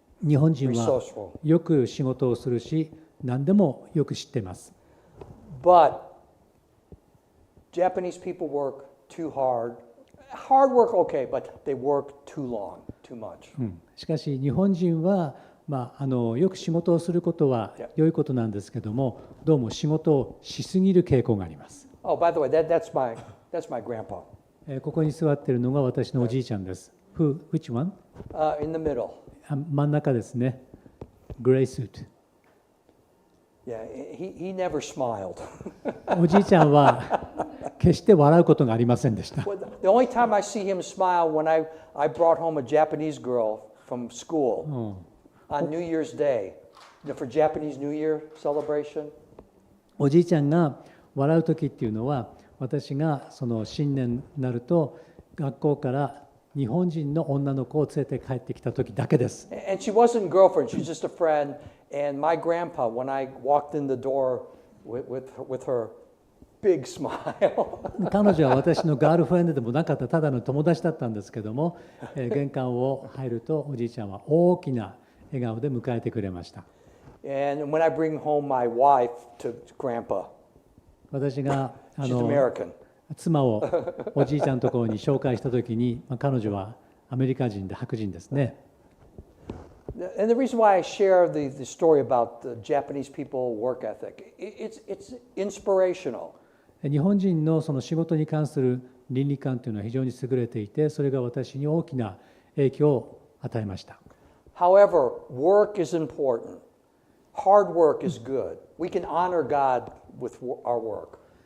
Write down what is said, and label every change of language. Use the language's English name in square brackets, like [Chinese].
[Japanese] 日本人は [English] resourceful. [Japanese] よく仕事をするし、何でもよく知っています。 [English] But Japanese people work too hard. Hard work, okay, but they work too long, too much. [Japanese] しかし日本人は、よく仕事をすることは良いことなんですけども、どうも仕事をしすぎる傾向があります。 [English] Oh, by the way, that's my grandpa. [Japanese] ここに座っているのが私のおじいちゃんです。 [English] Which one? In the middle. [Japanese] 真ん中ですね。グレースーツ。 [English] Yeah, he never smiled. [Japanese] おじいちゃんは決して笑うことがありませんでした。 [English] The only time I see him smile when I brought home a Japanese girl from school on New Year's Day, for Japanese New Year celebration. [Japanese] おじいちゃんが笑う時っていうのは、私がその新年になると学校から日本人の女の子を連れて帰ってきた時だけです。 [English] And she wasn't a girlfriend, she was just a friend. And my grandpa, when I walked in the door with her big smile. [Japanese] 彼女は私のガールフレンドでもなかった、ただの友達だったんですけども、玄関を入るとおじいちゃんは大きな笑顔で迎えてくれました。 [English] And when I bring home my wife to grandpa, [Japanese] 私が [English] she's American. [Japanese] 妻をおじいちゃんのところに紹介したときに、彼女はアメリカ人で白人ですね。 [English] And the reason why I share the story about the Japanese people work ethic, it's inspirational. [Japanese] 日本人のその仕事に関する倫理観というのは非常に優れていて、それが私に大きな影響を与えました。 [English] However, work is important. Hard work is good. We can honor God with our work.